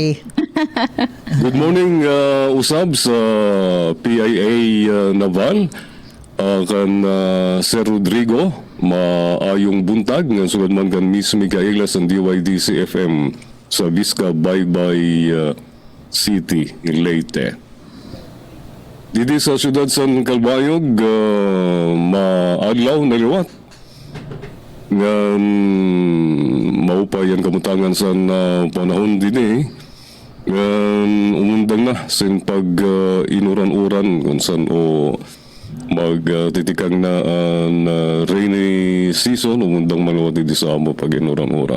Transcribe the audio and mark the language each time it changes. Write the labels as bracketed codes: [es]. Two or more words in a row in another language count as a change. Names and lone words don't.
[en] Good morning, usab sa PIA Naval. [ceb] Kan Sir Rodrigo, maayong buntag ng sulod man kan Miss Micaela sa DYDC FM sa Vizca Baybay City, Leyte. [war] Didi sa syudad sa Kalbayog, maadlaw na liwat. Ngan maupay ang kamutangan sa panahon din eh. Ngan umundang na sin pag inuran-uran kung saan o magtitikang na [en] rainy season, [war] umundang maluwat di sa amo pag inuran-uran.